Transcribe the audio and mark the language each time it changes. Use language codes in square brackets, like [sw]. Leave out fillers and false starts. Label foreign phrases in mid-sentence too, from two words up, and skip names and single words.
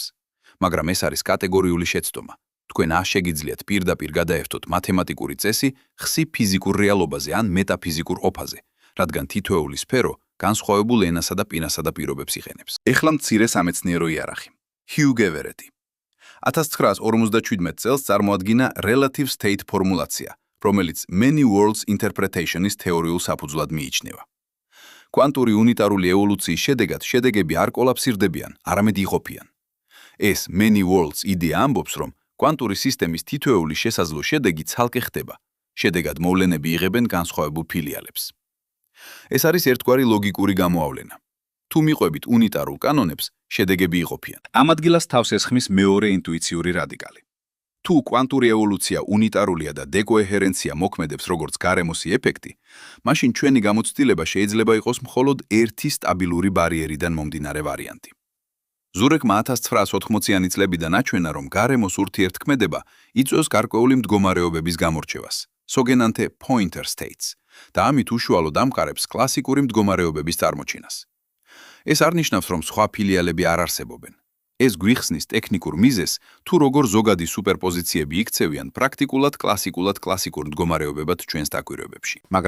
[ka] მაგრამ ეს არის კატეგორიული შეცდომა. თქვენ არ შეგიძლიათ პირდაპირ გადაერთოთ მათემატიკური წესი ხსი ფიზიკურ რეალობაზე ან მეტაფიზიკურ ოფაზე, რადგან თითოეული სფერო განსხვავებულ ენასა და პირასა და პირობებს იყენებს. ეხლა მცირე სამეცნიერო იარაღი. ჰიუ გევერეტი 1957 წელს წარმოადგინა [en] relative state [ka] ფორმულაცია, რომელიც [en] many worlds interpretation- [ka] ის თეორიულ საფუძვლად მიიჩნევა. კვანტური უნიტარული ევოლუციის შედეგად შედეგები არ კოლაფსირდებიან, არამედ იყოფიან. ეს [en] many worlds [ka] იდეა ამბობს, რომ კვანტური სისტემის თითოეული შესაძლო შედეგი ცალკე ხდება, შედეგად მოვლენები იღებენ განსხვავებულ ფილიალებს. ეს არის ერთგვარი ლოგიკური გამოავლენა. თუ მიყვებით უნიტარულ კანონებს, შედეგები იყოფიან. ამ ადგილას თავს ესხმის მეორე ინტუიციური რადიკალი. თუ კვანტური ევოლუცია უნიტარულია და დეკოეჰერენცია მოქმედებს როგორც გარემოსი ეფექტი, მაშინ ჩვენი გამოცდილება შეიძლება იყოს მხოლოდ ერთი სტაბილური ბარიერიდან მომდინარე ვარიანტი. ზურეკმა 1980-იანი წლებიდან აჩვენა, რომ გარემოს ურთიერთქმედება იწვევს გარკვეული მდგომარეობების გამორჩევას, სოგენანთე [en] pointer states, [ka] და ამით უშუალოდ ამყარებს კლასიკური მდგომარეობების წარმოჩენას. ეს არ ნიშნავს, რომ სხვა ფილიალები არ არსებობენ. ეს გვიხსნის ტექნიკურ მიზეზს, თუ როგორ ზოგადი სუპერპოზიციები იქცევიან პრაქტიკულად კლასიკურ მდგომარეობებად ჩვენს დაკვირვებებში.